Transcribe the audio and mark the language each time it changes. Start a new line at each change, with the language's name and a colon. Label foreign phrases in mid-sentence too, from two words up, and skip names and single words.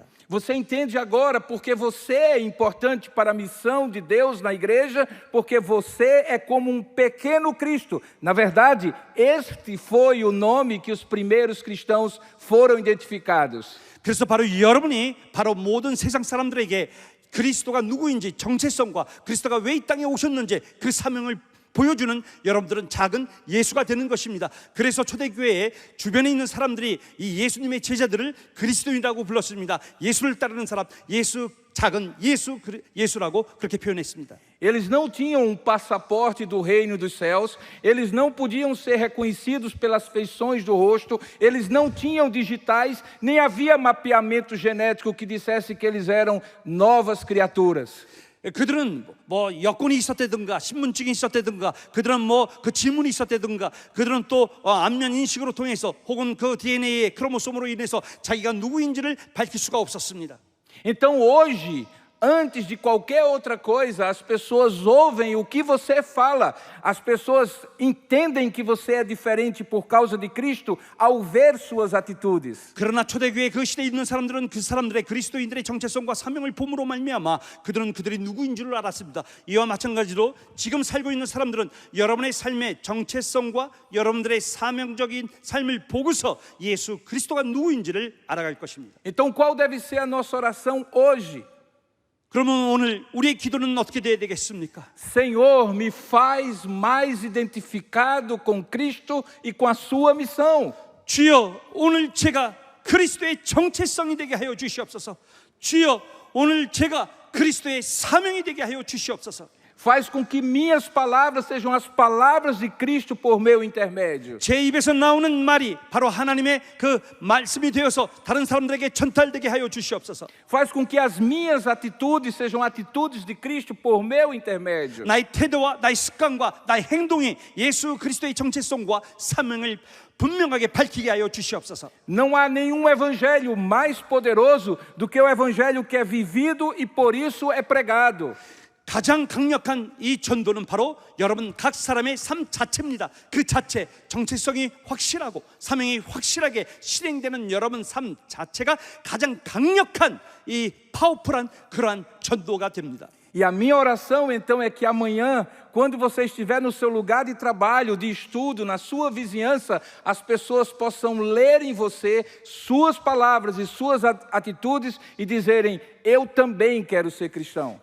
Portuguese: Você entende agora porque você é importante para a missão de Deus na igreja, porque você é como um pequeno Cristo. Na verdade, este foi o nome que os primeiros cristãos foram identificados.
Korean: 그래서 바로 여러분이 바로 모든 세상 사람들에게 그리스도가 누구인지 정체성과 그리스도가 왜 이 땅에 오셨는지 그 사명을 보여주는 여러분들은 작은 예수가 되는 것입니다. 그래서 초대교회에 주변에 있는 사람들이 이 예수님의 제자들을 그리스도인이라고 불렀습니다. 예수를 따르는 사람, 예수 작은 예수라고 그렇게 표현했습니다.
Portuguese: Eles não tinham um passaporte do reino dos céus, eles não podiam ser reconhecidos pelas feições do rosto, eles não tinham digitais, nem havia mapeamento genético que dissesse que eles eram novas criaturas.
Korean: 그들은 뭐 여권이 있었다든가 신분증이 있었다든가 그들은 뭐 그 지문이 있었다든가 그들은 또 안면 인식으로 통해서 혹은 그 DNA의 크로모솜으로 인해서 자기가 누구인지를 밝힐 수가 없었습니다.
Portuguese: Então hoje, antes de qualquer outra coisa, as pessoas ouvem o que você fala, as pessoas entendem que você é diferente por causa de Cristo ao ver suas atitudes.
Korean: 그러나 초대교회 그 시대에 있는 사람들은 그 사람들의 그리스도인들의 정체성과 사명을 봄으로 말미암아 그들은 그들이 누구인 줄 알았습니다. 이와 마찬가지로 지금 살고 있는 사람들은 여러분의 삶의 정체성과 여러분들의 사명적인 삶을 보고서 예수 그리스도가 누구인지를 알아갈 것입니다.
Portuguese: Então qual deve ser a nossa oração hoje?
Korean: 그러면 오늘 우리의 기도는 어떻게 되어야 되겠습니까?
Portuguese: Senhor, me faz mais identificado com Cristo e com a sua missão.
Korean: 주여, 오늘 제가 그리스도의 정체성이 되게 하여 주시옵소서. 주여, 오늘 제가 그리스도의 사명이 되게 하여 주시옵소서.
Portuguese: Faz com que minhas palavras sejam as palavras de Cristo por meu intermédio.
Korean: 제 입에서 나오는 말이 바로 하나님의 그 말씀이 되어서 다른 사람들에게 전달되게 하여 주시옵소서.
Portuguese: Faz com que as minhas atitudes sejam atitudes de Cristo por meu intermédio.
Korean: 나의 태도와 나의 습관과 나의 행동이 예수 그리스도의 정체성과 사명을 분명하게 밝히게 하여 주시옵소서.
Portuguese: Não há nenhum evangelho mais poderoso do que o evangelho que é vivido e por isso é pregado.
Korean: 가장 강력한 이 전도는 바로 여러분 각 사람의 삶 자체입니다. 그 자체 정체성이 확실하고 사명이 확실하게 실행되는 여러분 삶 자체가 가장 강력한 이 파워풀한 그러한 전도가 됩니다.
Portuguese: E a minha oração então é que amanhã, quando você estiver no seu lugar de trabalho, de estudo, na sua vizinhança, as pessoas possam ler em você suas palavras e suas atitudes e dizerem: eu também quero ser cristão.